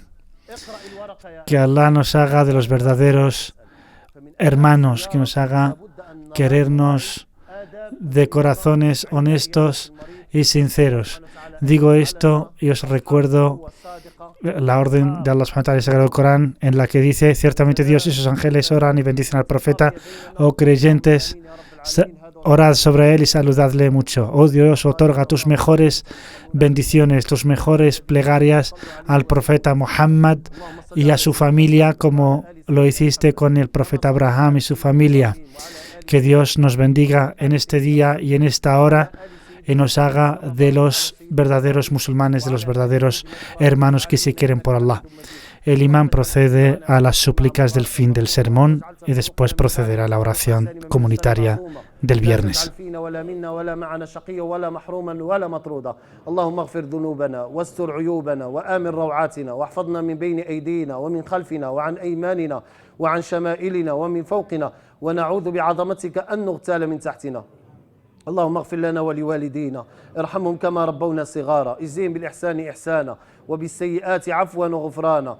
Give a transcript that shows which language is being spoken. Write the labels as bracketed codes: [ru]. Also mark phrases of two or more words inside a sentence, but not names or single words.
[es] Que Allah nos haga de los verdaderos hermanos, que nos haga querernos de corazones honestos y sinceros. Digo esto y os recuerdo la orden de Allah [ar] سبحانه وتعالى, [es] el Sagrado Corán, en la que dice: ciertamente Dios y sus ángeles oran y bendicen al profeta. Oh creyentes, orad sobre él y saludadle mucho. Oh Dios, otorga tus mejores bendiciones, tus mejores plegarias al profeta Muhammad y a su familia, como lo hiciste con el profeta Abraham y su familia. Que Dios nos bendiga en este día y en esta hora y nos haga de los verdaderos musulmanes, de los verdaderos hermanos que se quieren por Allah. El imán procede a las súplicas del fin del sermón y después procederá a la oración comunitaria del viernes. [ar] اللهم اغفر ذنوبنا واستر عيوبنا وآمن روعاتنا واحفظنا من بين أيدينا ومن خلفنا وعن أيماننا وعن شمائلنا ومن فوقنا ونعوذ بعظمتك أن نغتال من تحتنا. اللهم اغفر لنا ولوالدينا ارحمهم كما ربونا صغارا اجزهم بالإحسان إحسانا وبالسيئات عفوا وغفرانا.